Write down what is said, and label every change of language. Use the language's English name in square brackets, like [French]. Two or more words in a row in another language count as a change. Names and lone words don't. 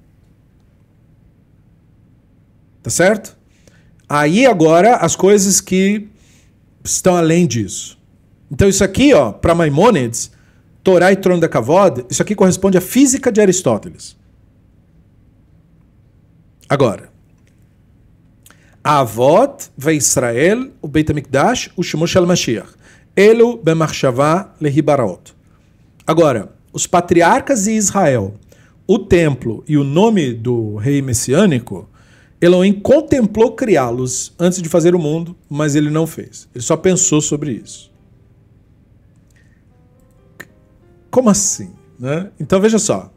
[Portuguese] Tá certo? Aí agora as coisas que estão além disso. Então isso aqui, ó, para Maimônides, Torá e trono da Kavod, isso aqui corresponde à física de Aristóteles. Agora, [Hebrew] אבות וישראל ו בית המקדש ו שמו של משיח. אלו במחשבה להיבראות. [Portuguese] Agora, os patriarcas e Israel, o templo e o nome do rei messiânico, Elohim contemplou criá-los antes de fazer o mundo, mas ele não fez. Ele só pensou sobre isso. Como assim? Né? Então veja só.